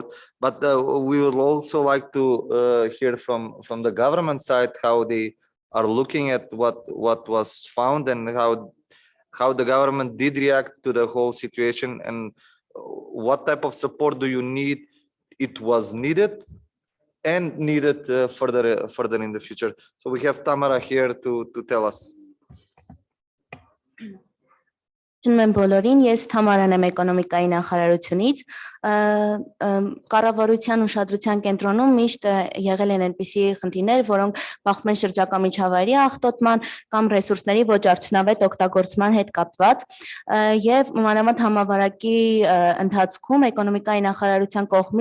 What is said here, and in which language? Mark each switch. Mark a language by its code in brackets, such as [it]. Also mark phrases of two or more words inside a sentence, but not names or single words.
[en] But we would also like to hear from the government side how they are looking at what was found and how the government did react to the whole situation, and what type of support do you need? It was needed and needed further in the future. So we have Tamara here to tell us. [hy] Ողջունում եմ բոլորին, ես Թամարան եմ էկոնոմիկայի նախարարությունից, կառավարության ուշադրության կենտրոնում միշտ եղել են այնպիսի խնդիրներ, որոնք բախվում են շրջակա միջավայրի աղտոտման կամ ռեսուրսների ոչ արդյունավետ օգտագործման հետ կապված, եւ մանավանդ համավարակի ընթացքում էկոնոմիկայի նախարարության